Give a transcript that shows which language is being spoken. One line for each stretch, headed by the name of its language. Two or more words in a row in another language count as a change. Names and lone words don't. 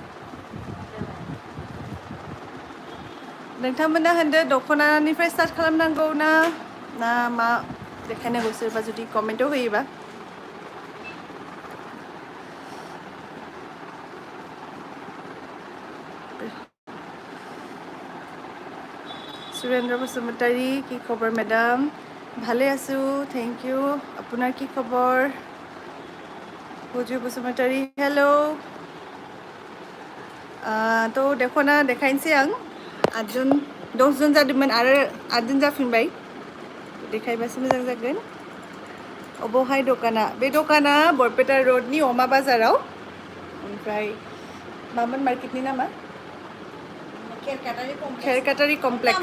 Bodo: नोंथांमोना होनदो दखनानिफ्राय स्टार्ट खालामनांगौ ना मा देखायनांगौ सोरबा जुदि कमेन्टआव होयोबा सुरेन्द्र बसुमतारी
Assamese: কি খবৰ মেডাম ভালে আছো
English: thank you
Assamese: আপোনাৰ কি খবৰ বুজু বসুমতাरी
Bodo: हेलो तो दखना देखायनोसै आं 8 जन 10 जन जादोंमोन आरो 8 जन जाफिनबाय देखायबासो मोजां जागोन अबावहाय दखाना बे दखाना बरपेटा रोडनि अमा बाजाराव ओमफ्राय मामोन मार्केटनि नामा खेरकाटारि कमप्लेक्स